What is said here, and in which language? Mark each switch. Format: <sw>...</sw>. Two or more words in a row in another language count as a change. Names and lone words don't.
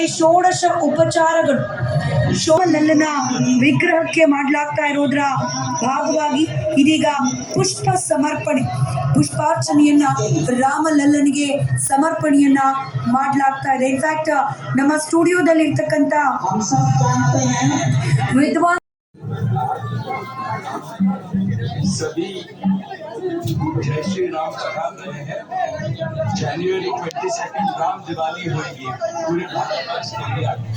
<kn>ಷೋಡಶ ಉಪಚಾರಗಳು ಶೋನಲ್ಲನ ವಿಗ್ರಹಕ್ಕೆ ಮಾಡಲಾಗ್ತಾ ಇರೋದ್ರ ಭಾಗವಾಗಿ ಇದೀಗ ಪುಷ್ಪ ಸಮರ್ಪಣೆ, ಪುಷ್ಪಾರ್ಚನೆಯನ್ನ ರಾಮಲಲ್ಲನಿಗೆ ಸಮರ್ಪಣೆಯನ್ನ ಮಾಡಲಾಗ್ತಾ ಇದೆ. ಇನ್ಫ್ಯಾಕ್ಟ್ ನಮ್ಮ ಸ್ಟುಡಿಯೋದಲ್ಲಿ ಇರ್ತಕ್ಕಂಥ ವಿದ್ವಾನ್</kn> <hi>सभी जय श्री राम चढ़ा रहे हैं। जनवरी 22 राम दिवाली होगी पूरे भारतवर्ष के लिए।</hi>